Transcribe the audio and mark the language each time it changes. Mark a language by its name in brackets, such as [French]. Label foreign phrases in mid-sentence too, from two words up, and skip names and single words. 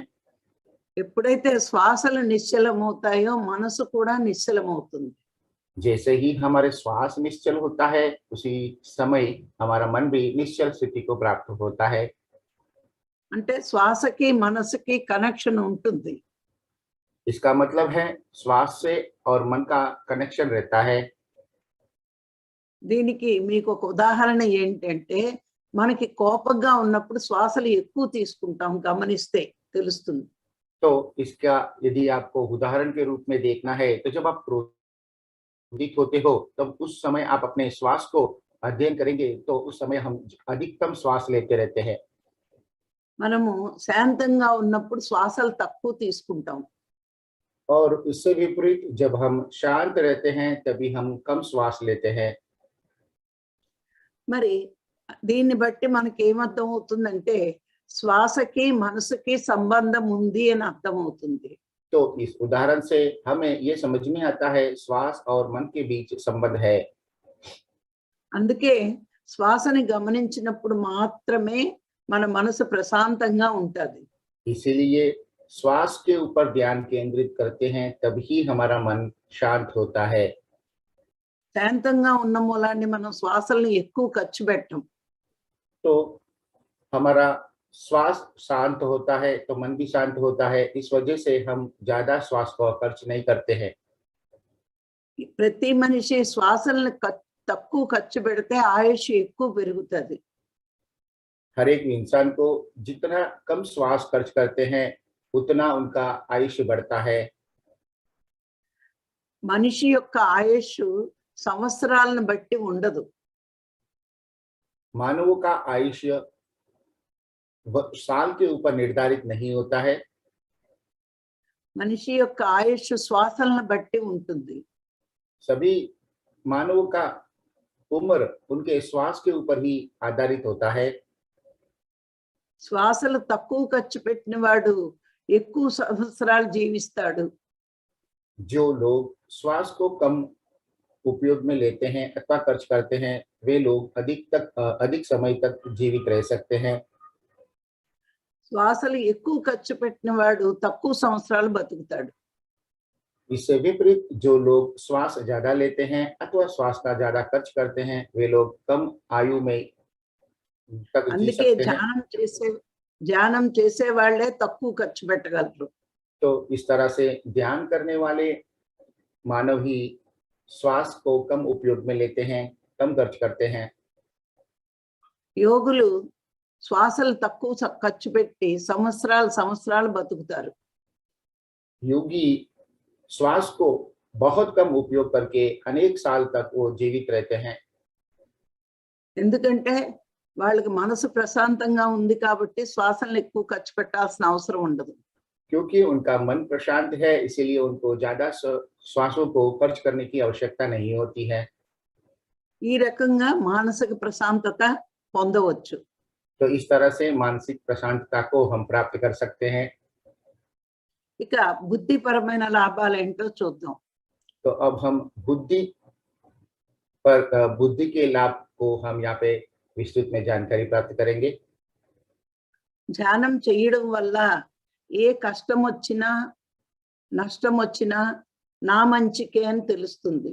[Telugu] ఎప్పుడైతే శ్వాసలు నిశ్చలం అవుతాయో మనసు కూడా నిశ్చలం అవుతుంది. [Hindi] जैसे ही हमारे श्वास निश्चल होता है, उसी समय हमारा मन भी निश्चल स्थिति को प्राप्त होता है। [Telugu] అంటే శ్వాసకి మనసుకి కనెక్షన్ ఉంటుంది. [Hindi] इसका मतलब है श्वास से और मन का कनेक्शन रहता है। [Telugu] దీనికి మీకు ఒక ఉదాహరణ ఏంటంటే మనకి కోపంగా ఉన్నప్పుడు శ్వాసలు ఎక్కువ తీసుకుంటాం, గమనిస్తే తెలుస్తుంది. [Hindi] तो इसका यदि आपको उदाहरण के रूप में देखना है, तो जब आप क्रोधित होते हो तब उस समय आप अपने श्वास को अध्ययन करेंगे तो उस समय हम अधिकतम श्वास लेते रहते हैं। [Telugu] మనము శాంతంగా ఉన్నప్పుడు శ్వాసలు తక్కువ తీసుకుంటాం. [Hindi] और इससे विपरीत जब हम शांत रहते हैं तभी हम कम श्वास लेते हैं। [Telugu] మరి దీన్ని బట్టి మనకి ఏమర్థం అవుతుందంటే శ్వాసకి మనసుకి సంబంధం ఉంది అని అర్థం అవుతుంది. [Hindi] तो इस उदाहरण से हमें ये समझ में आता है श्वास और मन के बीच संबंध है। [Telugu] అందుకే శ్వాసని గమనించినప్పుడు మాత్రమే మన మనసు ప్రశాంతంగా ఉంటది. [Hindi] इसीलिए श्वास के ऊपर ध्यान केंद्रित करते हैं तभी हमारा मन शांत होता है। [Telugu] శాంతంగా ఉన్న మూలాన్ని మనం శ్వాసల్ని ఎక్కువ ఖర్చు పెట్టం. [Hindi] तो हमारा श्वास शांत होता है तो मन भी शांत होता है, इस वजह से हम ज्यादा श्वास को खर्च नहीं करते हैं। [Telugu] ప్రతి మనిషి శ్వాసల్ని తక్కువ ఖర్చు పెడితే ఆయుష్ ఎక్కువ పెరుగుతుంది. [Hindi] हर एक इंसान को जितना कम श्वास खर्च करते हैं उतना उनका आयुष्य बढ़ता है। [Telugu] మనిషి యొక్క ఆయుష్ సంవత్సరాలను బట్టి ఉండదు. [Hindi] मानवों का आयुष्य साल के ऊपर निर्धारित नहीं होता है। [Telugu] మనిషి యొక్క ఆయుష్ శ్వాసలను బట్టి ఉంటుంది. [Hindi] सभी मानवों का उम्र उनके श्वास के ऊपर ही आधारित होता है। [Telugu] శ్వాసలు తక్కువ ఖర్చు పెట్టిన వాడు ఎక్కువ సంవత్సరాలు జీవిస్తాడు. [Hindi] जो लोग श्वास को कम उपयोग में लेते हैं अथवा खर्च करते हैं, वे लोग अधिक समय तक जीवित रह सकते हैं। [Telugu] శ్వాసలు ఎక్కువ ఖర్చు పెట్టిన వాడు తక్కువ సంవత్సరాలు బతుకుతాడు. [Hindi] इससे विपरीत जो लोग श्वास ज्यादा लेते हैं अथवा श्वास का ज्यादा खर्च करते हैं, वे लोग कम आयु में तक जी [Telugu] అందుకే [Hindi] सकते हैं। [Telugu] ధ్యానం చేసే వాళ్ళే తక్కువ ఖర్చు పెట్టగలరు. [Hindi] तो इस तरह से ध्यान करने वाले मानव ही श्वास को कम उपयोग में लेते हैं, कम खर्च करते हैं। [Telugu] యోగులు శ్వాసలు తక్కువ ఖర్చు పెట్టి సంవత్సరాలు బతుకుతారు. [Hindi] योगी श्वास को बहुत कम उपयोग करके अनेक साल तक वो जीवित रहते हैं। [Telugu] ఎందుకంటే వాళ్ళకి మనసు ప్రశాంతంగా ఉంది కాబట్టి శ్వాసలను ఎక్కువ ఖర్చు పెట్టాల్సిన అవసరం ఉండదు. [Hindi] क्योंकि उनका मन प्रशांत है, इसीलिए उनको ज्यादा श्वासों को खर्च करने की आवश्यकता नहीं होती है। [Telugu] ఈ రకంగా మానసిక ప్రశాంతత పొందవచ్చు. [Hindi] तो इस तरह से मानसिक प्रशांतता को हम प्राप्त कर सकते हैं। [Telugu] ఇక బుద్ధిపరమైన లాభాలు ఏంటో చూద్దాం. [Hindi] तो अब हम बुद्धि के लाभ को हम यहाँ पे विस्तृत में जानकारी प्राप्त करेंगे। [Telugu] ధ్యానం చేయడం వల్ల ఏ కష్టం వచ్చినా నష్టం వచ్చినా నా మంచికే అని తెలుస్తుంది.